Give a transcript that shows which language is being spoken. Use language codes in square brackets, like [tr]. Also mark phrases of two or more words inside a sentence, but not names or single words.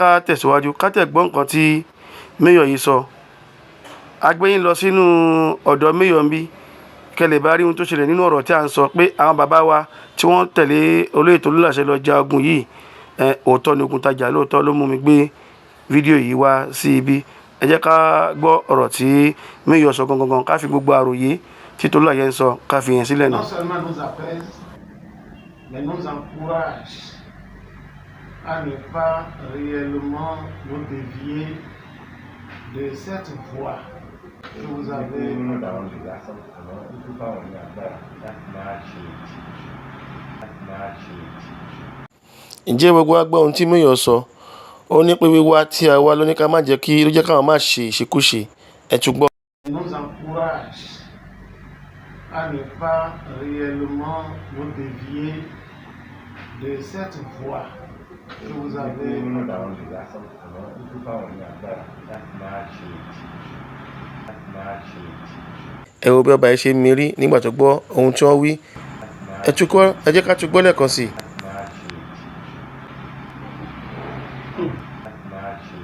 [yo] ká tẹ̀síwájú ká tẹ̀ gbọ́ nǹkan tí Mayor yìí sọ agbẹ́yìn lọ sínú ọ̀dọ̀ Mayor ń bí kẹlẹ̀ bá rí ohun tó ṣẹlẹ̀ nínú ọ̀rọ̀ tí a ń sọ pé àwọn bàbá wa tí wọ́n tẹ̀lé olóyè Tolúlàṣẹ lọ ja ogun yìí òótọ́ ni ogun tajà lóòótọ́ ló mú mi gbé fídíò yìí wá sí ibi ẹ jẹ́ ká gbọ́ ọ̀rọ̀ tí Mayor sọ gangan ká fi gbogbo àròyé tí Tolúlàṣẹ ń sọ ká fi yẹn sílẹ̀ náà. [fr] Mais nous encourage à ne pas réellement nous dévier de cette voie que vous avez. [yo] Ǹjẹ́ gbogbo wa gbọ́ ohun tí Mayor sọ ó ní pé wíwá tí a wá ló ní ká má jẹ́ kí ló jẹ́ káwọn má ṣe ìṣekúṣe ẹ tún gbọ́. [fr] Nous encourage à ne pas réellement nous dévier de cette voie que vous avez. [yo] Ẹ wo bí ọba yìí ṣe ń mirí nígbà tó gbọ́ ohun tí wọ́n wí ẹ jẹ́ ká tún gbọ́ lẹ́ẹ̀kan sí i.